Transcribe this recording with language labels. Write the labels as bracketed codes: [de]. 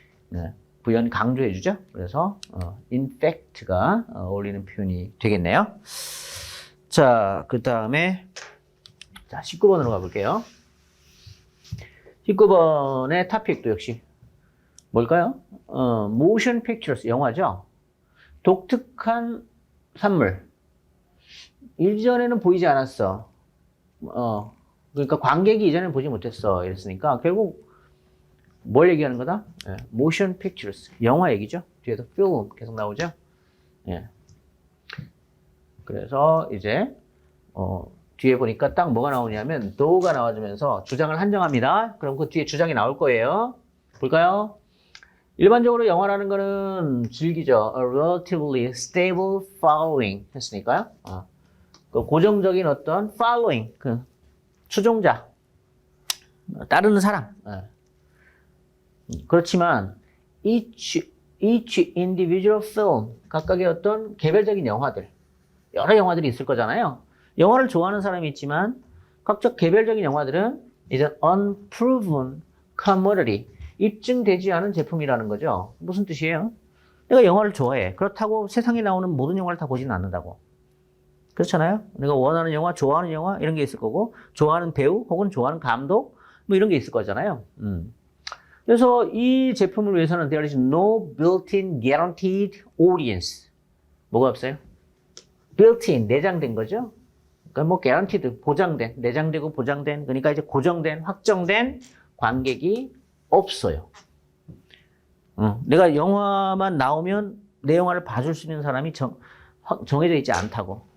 [ko] 네, 부연 강조해 주죠. 그래서 in fact가 어울리는 표현이 되겠네요. 자, 그 다음에 19번으로 가볼게요. 19번의 토픽도 역시 뭘까요? motion pictures, 영화죠. 독특한 산물. 이전에는 보이지 않았어. 그러니까 관객이 이전에 보지 못했어. 이랬으니까 결국 뭘 얘기하는 거다? motion pictures, 영화 얘기죠. 뒤에도 film 계속 나오죠. 예. 그래서 이제 뒤에 보니까 딱 뭐가 나오냐면 though가 나와주면서 주장을 한정합니다. 그럼 그 뒤에 주장이 나올 거예요. 볼까요? 일반적으로 영화라는 거는 즐기죠. [en] A relatively stable following [ko] 했으니까요. 그 고정적인 어떤 following, 그 추종자, 따르는 사람. 그렇지만 [en] each individual film, [ko] 각각의 어떤 개별적인 영화들, 여러 영화들이 있을 거잖아요. 영화를 좋아하는 사람이 있지만 각각 개별적인 영화들은 이제 unproven commodity, 입증되지 않은 제품이라는 거죠. 무슨 뜻이에요? 내가 영화를 좋아해. 그렇다고 세상에 나오는 모든 영화를 다 보지는 않는다고. 그렇잖아요. 내가 원하는 영화, 좋아하는 영화 이런 게 있을 거고, 좋아하는 배우 혹은 좋아하는 감독 뭐 이런 게 있을 거잖아요. 그래서 이 제품을 위해서는 [en] there is no built-in guaranteed audience. [ko] 뭐가 없어요? built-in, 내장된 거죠. 그러니까 뭐 guaranteed, 보장된, 내장되고 보장된, 그러니까 이제 고정된, 확정된 관객이 없어요. 내가 영화만 나오면 내 영화를 봐줄 수 있는 사람이 정해져 있지 않다고.